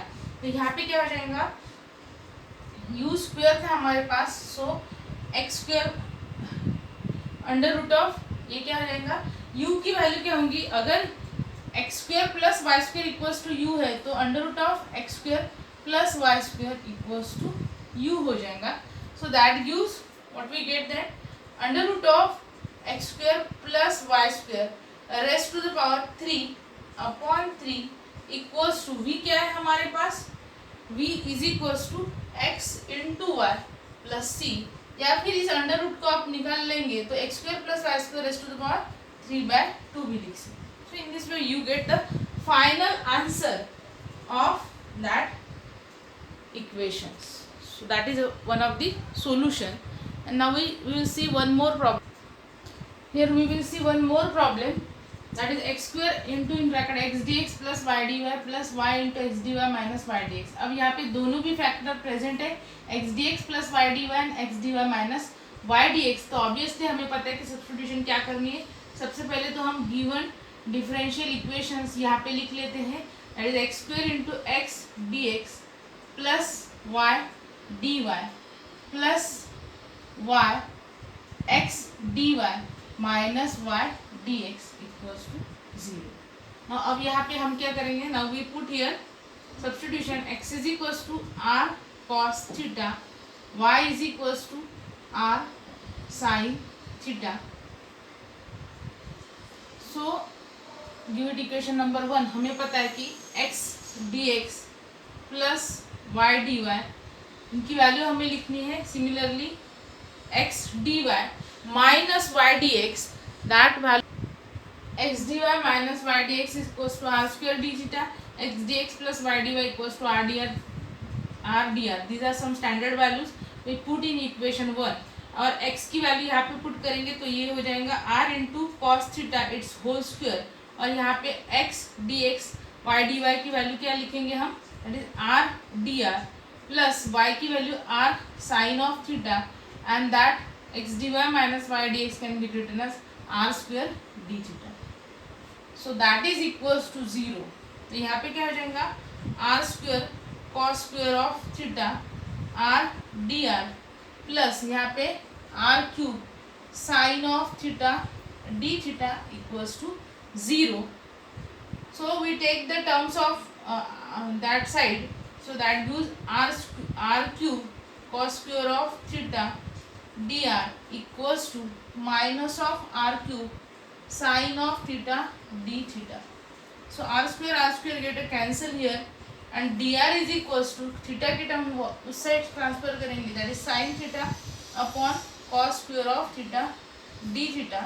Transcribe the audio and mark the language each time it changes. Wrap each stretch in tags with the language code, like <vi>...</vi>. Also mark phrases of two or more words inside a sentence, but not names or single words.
<hi>तो यहाँ पे क्या हो जाएगा,</hi> <en>u square</en> <hi>था हमारे पास,</hi> <en>so x square under root of,</en> <hi>ये क्या हो जाएगा, u की वैल्यू क्या होंगी,</hi> <en>अगर x square plus y square equals to u</en> <hi>है, तो</hi> <en>under root of x square plus y square equals to u</en> <hi>हो जाएगा।</hi> <en>So that gives what we get, that under root of x square plus y square raised to the power 3/3 equals to, v</en> <hi>क्या है हमारे पास,</hi> <en>v is equals to x into y plus c,</en> <hi>या फिर इस</hi> <en>under root</en> <hi>को आप निकाल लेंगे तो</hi> <en>x square plus y square raised to the power 3/2</en> <hi>भी लिख सकते।</hi> <en>So in this way you get the final answer of that equations. So that is one of the solution. And now we will see one more problem. Here we will see one more problem, that is x square into in bracket x dx plus y dy plus y into x dy minus y dx।</en> <hi>अब यहाँ पे दोनों भी</hi> <en>factor present</en> <hi>है,</hi> <en>x dx plus y dy and x dy minus y dx।</en> <hi>तो ऑब्वियसली हमें पता है कि सब्स्टिट्यूशन क्या करनी है, सबसे पहले तो हम</hi> <en>given differential equations</en> <hi>यहाँ पे लिख लेते हैं,</hi> <en>that is x square into x dx plus y dy plus y x dy minus y dx equals to 0.</en> <hi>अब यहाँ पे हम क्या करेंगे,</hi> <en>now we put here substitution, x is equals to r cos theta, y is equals to r sin theta. So given equation number 1</en> <hi>हमें पता है कि</hi> <en>x dx plus y dy</en> <hi>इनकी वैल्यू हमें लिखनी है।</hi> <en>सिमिलरली x dy minus y dx, that value x dy minus y dx is equals to r square d theta, x dx plus y dy equals to r dr. These are some standard values we put in equation 1</en> <hi>और x की वैल्यू यहाँ पे पुट करेंगे तो ये हो जाएगा</hi> <en>r into cos theta its whole square,</en> <hi>और यहाँ पे</hi> <en>x dx y dy</en> <hi>की वैल्यू क्या लिखेंगे हम,</hi> <en>that is r dr plus y</en> <hi>की वैल्यू</hi> <en>r sine of theta, and that x dy minus y dx can be written as r square d theta. So that is equals to 0.</en> <hi>तो यहाँ पे क्या हो जाएगा,</hi> <en>r square cos square of theta r d r plus</en> <hi>यहाँ पे</hi> <en>r cube sine of theta d theta equals to 0. So we take the terms of that side, so that gives r cube cos square of theta d r equals to minus of r cube sine of theta d theta. So r square get a cancel here and dr is equals to theta</en> <hi>की टर्म उस साइड ट्रांसफर करेंगे,</hi> <en>that is sin theta upon cos square of theta d theta.</en>